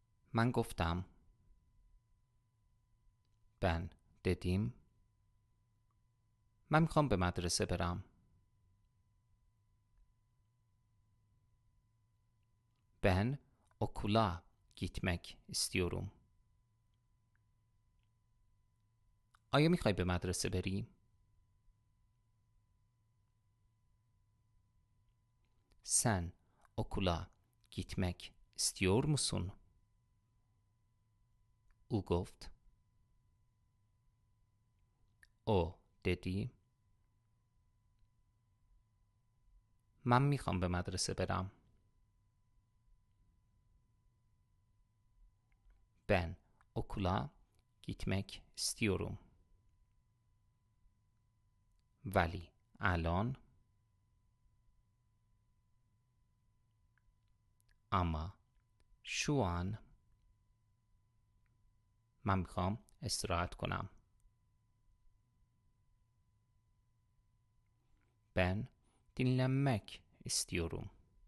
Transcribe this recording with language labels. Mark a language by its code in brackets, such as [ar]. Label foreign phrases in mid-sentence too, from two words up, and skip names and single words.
[fa] من گفتم. [tr] Ben dedim. [fa] من میخوام به مدرسه برم. [tr] Ben okula gitmek istiyorum. [fa] آیا میخوای به مدرسه بری؟ [tr] Sen okula gitmek istiyor musun? [fa] او گفت. [tr] O dedi. [fa] من میخوام به مدرسه برم. [tr] Ben okula gitmek istiyorum. [fa] ولی الان. اما [tr] şu an [fa] من میخوام استراحت کنم. [tr] Ben dinlenmek istiyorum.